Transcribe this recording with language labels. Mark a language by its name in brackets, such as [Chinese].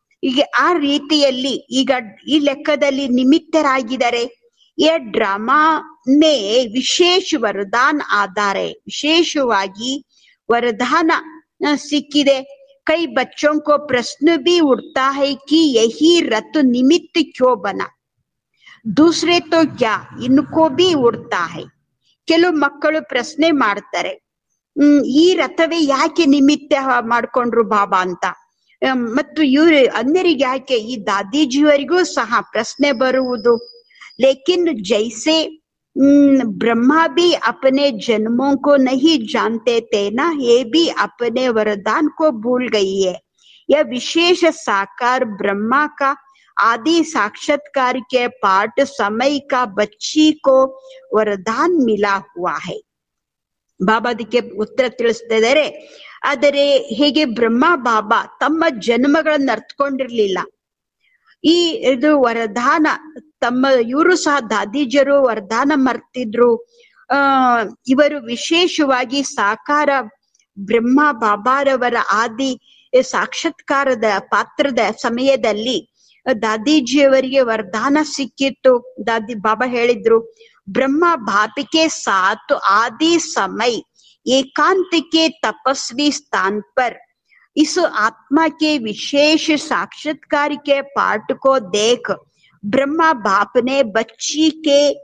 [Kannada] ಈಗ ಆ ರೀತಿಯಲ್ಲಿ ಈಗ ಈ ಲೆಕ್ಕದಲ್ಲಿ ನಿಮಿತ್ತರಾಗಿದ್ದಾರೆ. ಈ ಡ್ರಾಮಾ ಮೇ ವಿಶೇಷ ವರದಾನ ಆಧಾರ, ವಿಶೇಷವಾಗಿ ವರದಾನ ಸಿಕ್ಕಿದೆ. [Hindi] ಕೈ ಬಚ್ಚೋं को प्रश्न भी उठता है कि यही रथ निमित्त क्यों बना, दूसरे तो क्या इनको भी उठता है. [Kannada] ಕೆಲವು ಮಕ್ಕಳು ಪ್ರಶ್ನೆ ಮಾಡ್ತಾರೆ, ಈ ರಥವೇ ಯಾಕೆ ನಿಮಿತ್ತ ಮಾಡ್ಕೊಂಡ್ರು ಬಾಬಾ ಅಂತ. ಮತ್ತು ಇವ್ರು ಅನ್ಯರಿಗೆ ಯಾಕೆ, ಈ ದಾದೀಜಿಯವರಿಗೂ ಸಹ ಪ್ರಶ್ನೆ ಬರುವುದು. [Hindi] ಲೇಕಿನ್ ಜೈಸೆ ब्रह्मा भी अपने जन्मों को नहीं जानते थे ना, ये भी अपने वरदान को भूल गई है. यह विशेष साकार ब्रह्मा का आदि साक्षात्कार के पाठ समय का बच्ची को वरदान मिला हुआ है. [Kannada] ಬಾಬಾ ಅದಕ್ಕೆ ಉತ್ತರ ತಿಳಿಸ್ತಾ ಇದ್ದಾರೆ. ಆದರೆ ಹೇಗೆ ಬ್ರಹ್ಮ ಬಾಬಾ ತಮ್ಮ ಜನ್ಮಗಳನ್ನ ಅರ್ಥಕೊಂಡಿರ್ಲಿಲ್ಲ, ಈ ಇದು ವರದಾನ ತಮ್ಮ ಇವರು ಸಹ ದಾದೀಜರು ವರದಾನ ಮರ್ತಿದ್ರು. ಇವರು ವಿಶೇಷವಾಗಿ ಸಾಕಾರ ಬ್ರಹ್ಮ ಬಾಬಾರವರ ಆದಿ ಸಾಕ್ಷಾತ್ಕಾರದ ಪಾತ್ರದ ಸಮಯದಲ್ಲಿ ದಾದೀಜಿಯವರಿಗೆ ವರದಾನ ಸಿಕ್ಕಿತ್ತು. ಬಾಬಾ ಹೇಳಿದ್ರು, [Hindi] ಬ್ರಹ್ಮ ಬಾಪಿಕೆ ಸಾತ್ आदि समय एकांत के तपस्वी स्थान पर इस आत्मा के विशेष साक्षात्कार के पाठ को देख ब्रह्मा बाप ने बच्ची के